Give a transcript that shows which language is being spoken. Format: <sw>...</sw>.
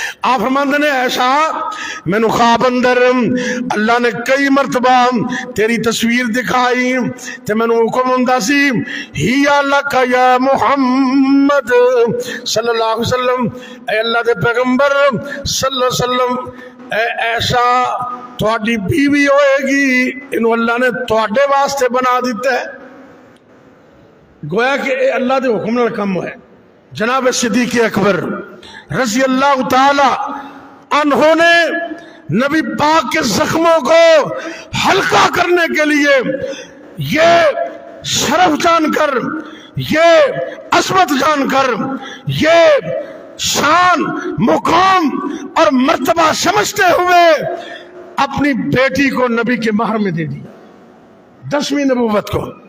<pa>آپ فرماندے نے عائشہ میں نے خواب اندر اللہ نے کئی مرتبہ تیری تصویر دکھائی تے میں نے حکم ہوندا سی ہی لک یا محمد صلی اللہ علیہ وسلم, اے اللہ دے پیغمبر صلی اللہ علیہ وسلم, اے عائشہ تہاڈی بیوی ہوئے گی, انہوں اللہ نے تہاڈے واسطے بنا دیتا ہے. گویا کہ اے اللہ دے حکم نال کم ہے.</pa> <ur>جناب صدیق اکبر رضی اللہ تعالی عنہ نے نبی پاک کے زخموں کو ہلکا کرنے کے لیے یہ شرف جان کر, یہ عظمت جان کر, یہ شان مقام اور مرتبہ سمجھتے ہوئے اپنی بیٹی کو نبی کے مہر میں دے دی 10ویں نبوت کو.</ur>